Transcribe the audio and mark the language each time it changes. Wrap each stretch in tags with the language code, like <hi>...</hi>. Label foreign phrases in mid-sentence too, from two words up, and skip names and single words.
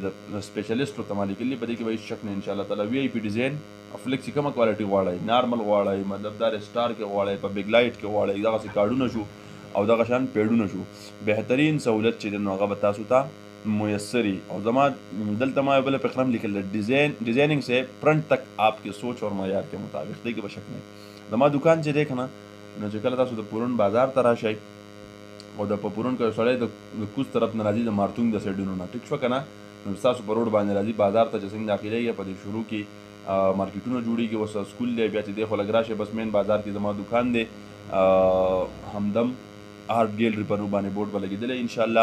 <ps>د سپیشلیسټو ته ما لیکلي، په دې کې به هېڅ شک نه انشاءالله تعالی. VIP ډیزاین او فلیکس چې کومه کوالټي غواړئ، نارمل غواړئ، مطلب دا سټار کې غواړئ، په</ps> <en>back light</en> <ps>کې غواړئ، دغسې کارډونه شو او دغه شان پیډونه شو، بهترین سهولت چې دی نو هغه به تاسو ته میسر. او زما دلته ما یو بله فقره هم لیکل</ps> <ur>ډیزایننګ سے فرنٹ تک آپ کے سوچ اور معیار کے مطابق،</ur> <ps>دې کې به شک نه. زما دکان چې دی که نه، نو چې کله تاسو د پورون بازار ته راشئ او د په پورون که سړی د کوز طرف نه راځي، د مارتونګ د سایډونو نه، ټیک شوه که نه، نو ستاسو په روډ باندې راځي بازار ته چې څنګه داخلېږي، په دې شروع کې مارکیټونه جوړېږي، اوس سکول دی، بیا چې دی خو لږ راشئ بس مین بازار کې زما دکان دی، همدم آرټ ګیلري په نوم باندې بورډ به لګېدلی انشاءالله.</ps>